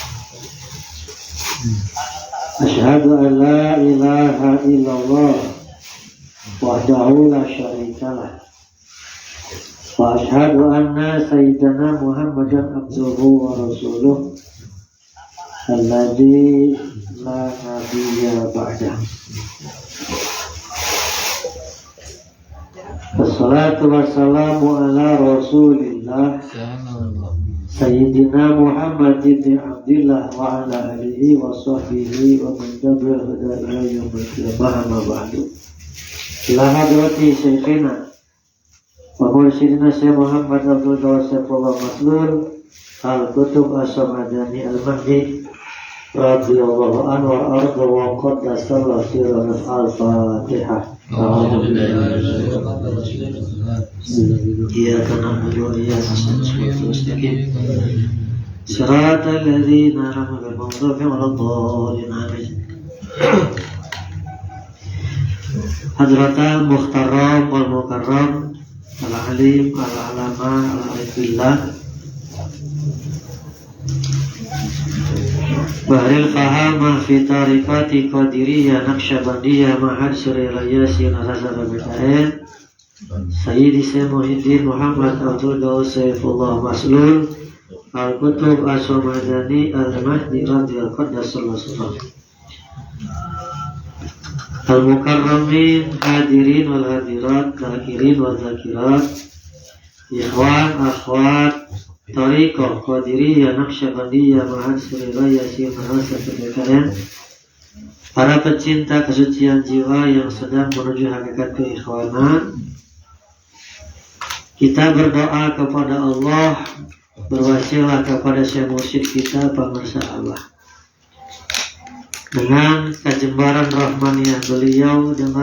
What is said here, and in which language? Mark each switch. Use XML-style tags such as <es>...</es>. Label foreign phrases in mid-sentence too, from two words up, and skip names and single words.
<ar>أشهد أن لا إله إلا الله وحده لا شريك له وأشهد أن سيدنا محمدا عبده ورسوله الذي لا نبي بعده. والصلاة والسلام على رسول الله سيدنا محمد بن عبد الله وعلى آله وصحبه ومن تبع الهدى إلى يوم القيامة أما بعد. إلى حضرة شيخنا ومرشدنا الشيخ محمد عبد سيف الله مسلول القطب الصمداني المهدي رضي الله عنه وأرضاه وقدس الله سره الفاتحة. إياك نعبد وإياك نستعين. صراط الذين أنعمت عليهم غير المغضوب عليهم. حضرة المحترم والمكرم العالم العلامة العارف بالله بحر الفهامة في طريقة قادرية نقشبندية معاد سوريا ياسين الهزار البدعين سيدي الشيخ محيي الدين محمد عبد سيف الله مسلول القطب الصمداني المهدي رضي الله عنه. المكرمين الحاضرين والحاضرات الذاكرين والذاكرات إخوان أخوات</ar> <id>Tariqah Qadiriyah Naqsyabandiyah Ma'ad Surya Yasin Al-Hazar Al-Bid'ain, para pecinta kesucian jiwa yang sedang menuju hakikat keikhwanan. Kita berdoa kepada Allah, berwasilah kepada Syekh Mursyid kita pemirsa Allah, dengan kejembaran rahmaniyah beliau, dengan</id>